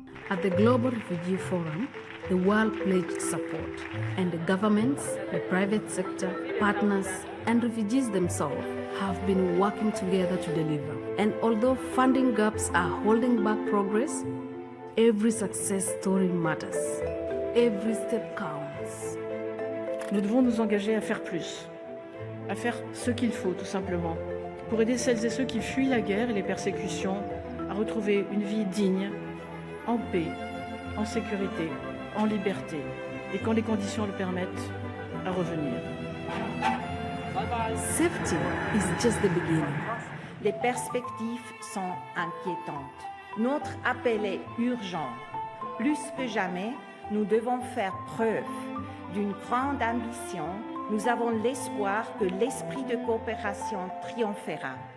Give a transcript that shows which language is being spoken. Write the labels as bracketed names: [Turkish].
[English] At the Global Refugee Forum, the world pledged support, and the governments, the private sector, partners, and refugees themselves have been working together to deliver. And although funding gaps are holding back progress, every success story matters. Every step counts. [French] Nous devons nous engager à faire plus, à faire ce qu'il faut tout simplement, pour aider celles et ceux qui fuient la guerre et les persécutions à retrouver une vie digne, en paix, en sécurité, en liberté, et quand les conditions le permettent, à revenir. [English] Safety is just the beginning. [French] Les perspectives sont inquiétantes. Notre appel est urgent. Plus que jamais, nous devons faire preuve d'une grande ambition. Nous avons l'espoir que l'esprit de coopération triomphera.